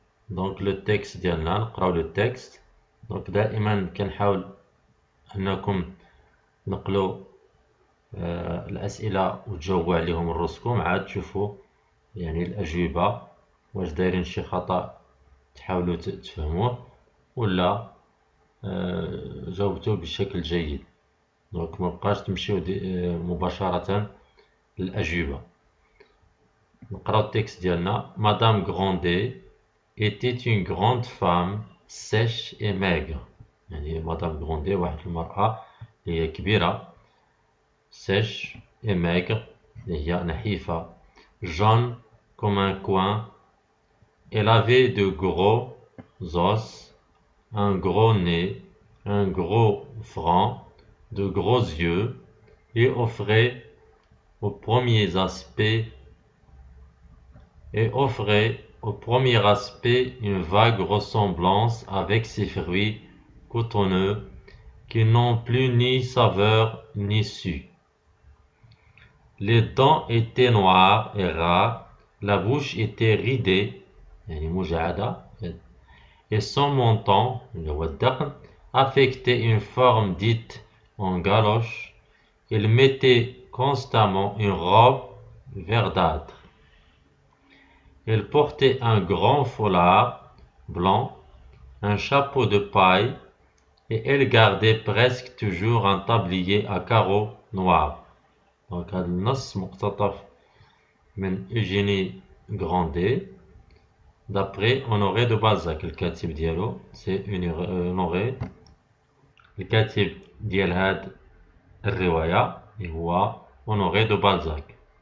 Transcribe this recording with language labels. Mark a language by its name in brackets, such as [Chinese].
[Arabic] دونك لو تكست ديالنا نقراو لو تكست. دونك دائما كنحاول أنكم نقلوا الأسئلة وتجاوبوا عليهم راسكم، عاد تشوفوا يعني الأجوبة واش دايرين شي خطأ تحاولوا تفهموه ولا جاوبتوا بشكل جيد. دونك مبقاش تمشيو مباشرة للأجوبة. نقراو التكست ديالنا. [French] مدام غروندي était une grande femme sèche et maigre. [Arabic] يعني مدام غروندي واحد المرأة اللي هي كبيرة [French] sèche et maigre [Arabic] اللي هي نحيفة [French] jaune comme un coin. Elle avait de gros os, un gros nez, un gros front, de gros yeux et offrait au premier aspect une vague ressemblance avec ses fruits cotonneux qui n'ont plus ni saveur ni su. Les dents étaient noires et rares, la bouche était ridée et son menton affectait une forme dite en galoche. Il mettait constamment une robe verdâtre. Elle portait un grand foulard blanc, un chapeau de paille et elle gardait presque toujours un tablier à carreaux noirs. [Arabic] دونك هذا النص مقتطف من إيجيني غراندي دابري أونوري دو بالزاك. الكاتب ديالو سي أونوري، الكاتب ديال هاد الرواية هو أونوري دو بالزاك.